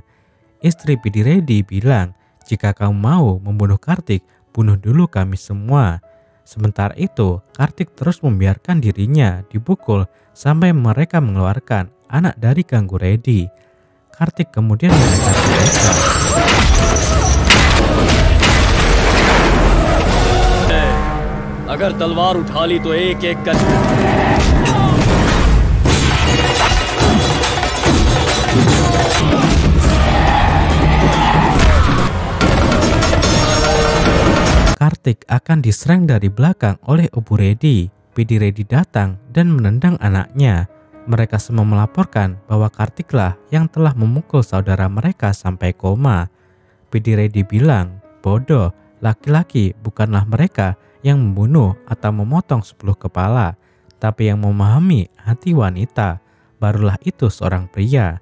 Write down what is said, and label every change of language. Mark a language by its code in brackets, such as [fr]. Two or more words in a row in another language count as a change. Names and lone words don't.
[id] Istri Budi Reddy bilang, "Jika kamu mau membunuh Kartik, bunuh dulu kami semua." Sementara itu, Kartik terus membiarkan dirinya dipukul sampai mereka mengeluarkan anak dari Ganggu Reddy. Kartik kemudian mengejar mereka. [hi] अगर तलवार उठा ली तो एक एक कर [id] Kartik akan diserang dari belakang oleh Obu Reddy. Budi Reddy datang dan menendang anaknya. Mereka semua melaporkan bahwa Kartiklah yang telah memukul saudara mereka sampai koma. Budi Reddy bilang, "Bodoh, laki-laki bukanlah mereka yang membunuh atau memotong 10 kepala, tapi yang memahami hati wanita, barulah itu seorang pria.